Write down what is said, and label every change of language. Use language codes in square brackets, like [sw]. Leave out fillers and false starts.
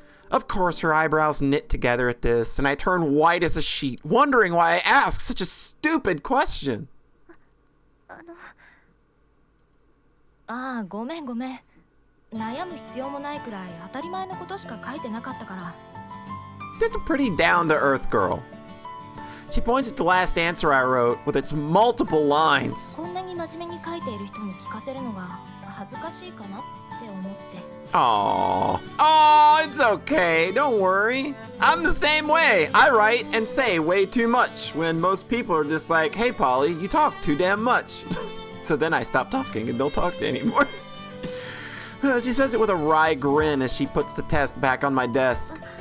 [en] Of course, her eyebrows knit together at this, and I turn white as a sheet, wondering why I asked such a stupid question. [ja] ごめんごめん。悩む必要もないくらい当たり前のことしか書いてなかったから。 [en] Just a pretty down-to-earth girl. She points at the last answer I wrote with its multiple lines. [ja] こんなに真面目に書いている人に聞かせるのが恥ずかしいかなって思って。 [en] Aww. Oh, it's okay. Don't worry. I'm the same way. I write and say way too much when most people are just like, hey, Polly, you talk too damn much. So then I stop talking and don't talk anymore. She says it with a wry grin as she puts the test back on my desk.